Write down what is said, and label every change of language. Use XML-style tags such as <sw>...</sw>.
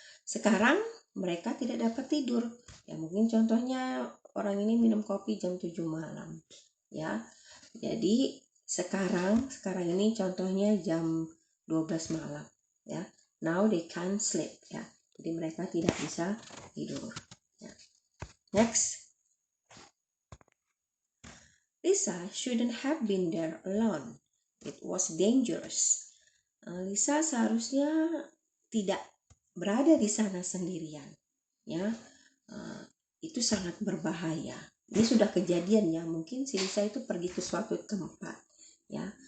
<id>Sekarang mereka tidak dapat tidur. Ya mungkin contohnya orang ini minum kopi jam 7 malam, ya. Jadi sekarang ini contohnya jam 12 malam, ya.</id> <en>Now they can't sleep,</en> <id>ya. Jadi mereka tidak bisa tidur, ya.</id> <en>Next, Lisa shouldn't have been there alone. It was dangerous.</en> <id>Lisa seharusnya tidak berada di sana sendirian, ya. Itu sangat berbahaya. Ini sudah kejadian, ya. Mungkin si Lisa itu pergi ke suatu tempat, ya.</id>